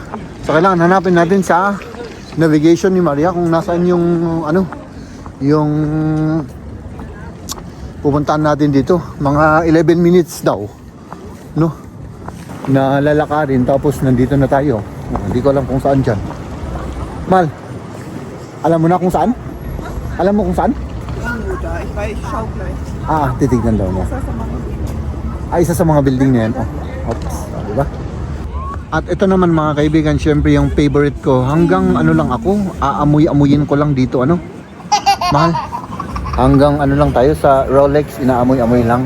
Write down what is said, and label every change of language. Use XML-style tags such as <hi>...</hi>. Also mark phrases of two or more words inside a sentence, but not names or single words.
<tl>So, kailangan hanapin natin sa navigation ni Maria kung nasaan yung, ano, yung pupuntahan natin dito. Mga 11 minutes daw. No? Na lalakarin tapos nandito na tayo. Hindi ko alam kung saan dyan. Mal, alam mo na kung saan? Alam mo kung saan?</tl> <de>Da, ich weiß, ich schau gleich.</de> <tl>Titignan daw mo. Sa mga Isa sa mga building na yan. Oh. Oops. Diba? At ito naman mga kaibigan, syempre yung favorite ko. Hanggang ano lang ako, aamoy-amuyin ko lang dito. Ano? Mahal. Hanggang ano lang tayo sa Rolex, inaamoy-amoy lang.</tl>